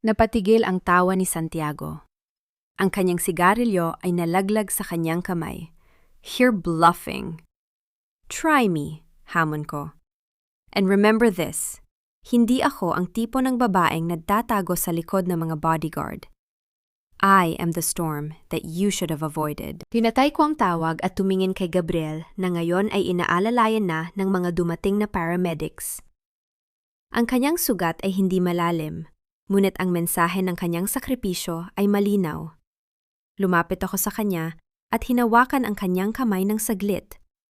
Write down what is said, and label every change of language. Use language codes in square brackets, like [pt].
[tl] Napatigil ang tawa ni Santiago. Ang kanyang sigarilyo ay nalaglag sa kanyang kamay. [en] You're bluffing. Try me, [tl] hamon ko. [en] And remember this, [tl] hindi ako ang tipo ng babaeng nagtatago sa likod ng mga bodyguard. [en] I am the storm that you should have avoided. [tl] Pinatay ko ang tawag at tumingin kay Gabriel na ngayon ay inaalalayan na ng mga dumating na paramedics. Ang kanyang sugat ay hindi malalim, ngunit ang mensahe ng kanyang sakripisyo ay malinaw. Lumapit ako sa kanya at hinawakan ang kanyang kamay ng saglit.